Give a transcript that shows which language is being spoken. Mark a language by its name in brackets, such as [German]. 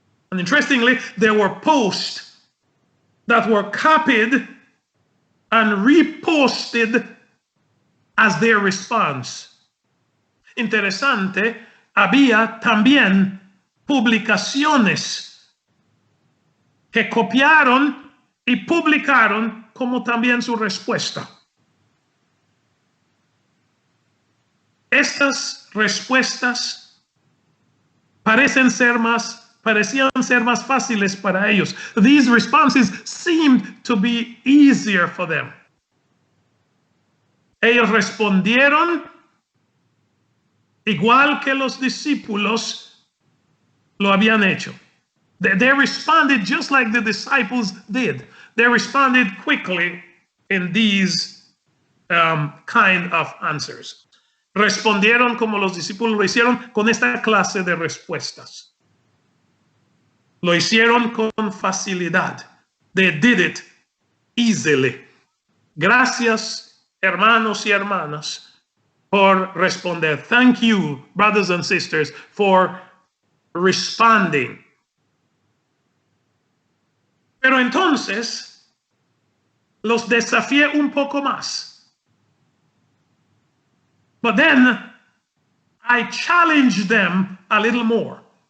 [English] And interestingly, there were posts that were copied and reposted as their response. [Spanish] Interesante, había también publicaciones que copiaron y publicaron como también su respuesta. Estas respuestas parecían ser más fáciles para ellos. [English] These responses seemed to be easier for them. [Spanish] Ellos respondieron igual que los discípulos lo habían hecho. [English] They responded just like the disciples did. They responded quickly in these kind of answers. [Spanish] Respondieron como los discípulos lo hicieron con esta clase de respuestas. Lo hicieron con facilidad. [English] They did it easily. [Spanish] Gracias, hermanos y hermanas, por responder. [English] Thank you, brothers and sisters, for responding. [Spanish] Pero entonces los desafié un poco más. [English] But then I challenged them a little more.